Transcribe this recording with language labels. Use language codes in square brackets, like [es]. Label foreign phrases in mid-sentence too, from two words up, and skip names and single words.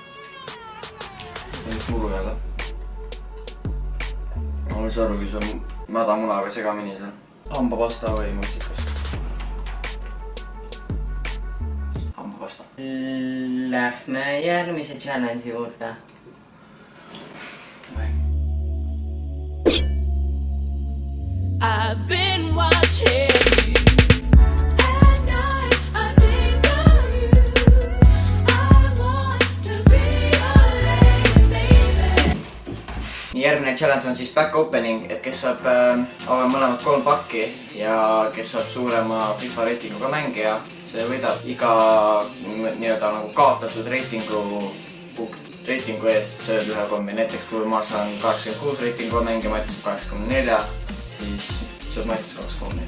[et] Mis muru jälle? Ma ei saa aru, kui see on mädamunaga segamini seal. Hambapasta või mustikas? Hambapasta. Lähme järgmise challenge'i juurde. [en] I've been watching you. At night, I think of you. I want to be your lady, baby. [et] Nii järgmine challenge on siis [en] back opening, [et] et kes saab avada mõlemad 3 pakki ja kes saab suurema FIFA reitinguga mängija, see võidab iga nii-öelda nagu kaotatud reitingu eest sööd ühe kommi. Näiteks kui ma saan 86 reitinguga mängija, Mats saab 84, siis sööb Mats 2 kommi.